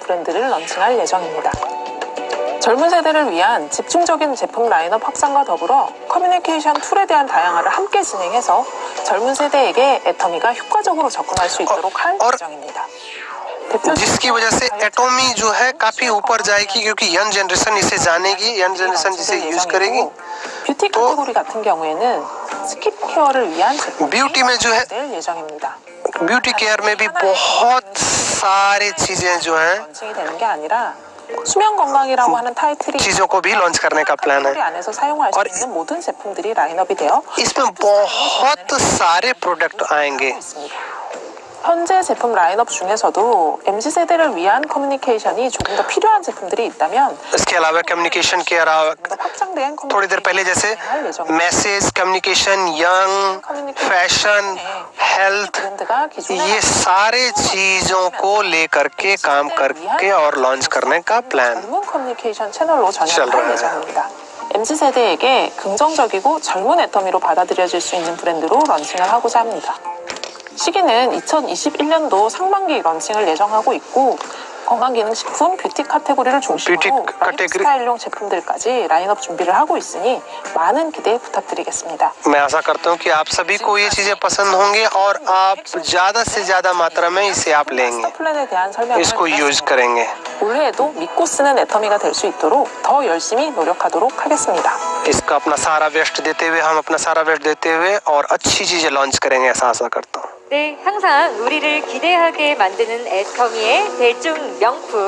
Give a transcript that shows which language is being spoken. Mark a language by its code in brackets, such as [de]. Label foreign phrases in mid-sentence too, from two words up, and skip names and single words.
[ko] 브랜드를 런칭할 예정입니다. 젊은 세대를 위한 집중적인 제품 라인업 확산과 더불어 커뮤니케이션 툴에 대한 다양화를 함께 진행해서 젊은 세대에게 애터미가 효과적으로 접근할 수 있도록 할 예정입니다. [hi] जिसकी वजह से एटोमी जो है काफी ऊपर जाएगी, क्योंकि [en] young generation [hi] इसे जानेगी, [en] young generation [hi] जिसे यूज करेगी. [ko] 뷰티 카테고리 같은 경우에는 스킨케어를 위한 제품 [hi] ब्यूटी में जो है [ko] 될 예정입니다. [en] beauty care [hi] में भी बहुत सारे चीजें जो हैं [ko] 런칭이 되는 게 아니라 수면 건강이라고 하는 타이틀이 [hi] चीजों को भी लॉन्च करने का प्लान है. [ko] 안에서 사용할 수 있는 모든 제품들이 라인업이 되어 [hi] इसमें बहुत सारे प्रोडक्ट आएंगे. [ko] 현재 제품 라인업 중에서도 MZ 세대를 위한 커뮤니케이션이 조금 더 필요한 제품들이 있다면 [hi] इसके अलावा कम्युनिकेशन के अलावा [ko] 확장된 [hi] थोड़ी देर पहले जैसे [en] message communication, young, fashion, health, [hi] ये सारे चीजों को लेकर के काम करके और लॉन्च करने का प्लान [ko] 젊은 커뮤니케이션 채널로 [hi] चल [ko] 전향할 [hi] रहा है. [ko] 예정입니다. MZ 세대에게 긍정적이고 젊은 애터미로 받아들여질 수 있는 브랜드로 런칭을 하고자 합니다. 시기는 2021년도 상반기 런칭을 예정하고 있고 건강기능식품, 뷰티 카테고리를 중심으로 라이프스타일용 제품들까지 라인업 준비를 하고 있으니 많은 기대 부탁드리겠습니다. [hi] मैं आशा करता हूँ कि आप सभी को ये चीजें पसंद होंगे और आप ज्यादा से ज्यादा मात्रा में इसे आप लेंगे, [ko] 플랜에 대한 설명을 [hi] इसको यूज करेंगे. [ko] 올해에도 믿고 쓰는 애터미가 될 수 있도록 더 열심히 노력하도록 하겠습니다. [hi] इसका अपना सारा वेस्ट देते हुए, हम अपना सारा वेस्ट देते हुए और अच्छी चीजें लॉन्च करेंगे, ऐसा आशा करता हूँ. [ko] 네, 항상 우리를 기대하게 만드는 애터미의 대중 명품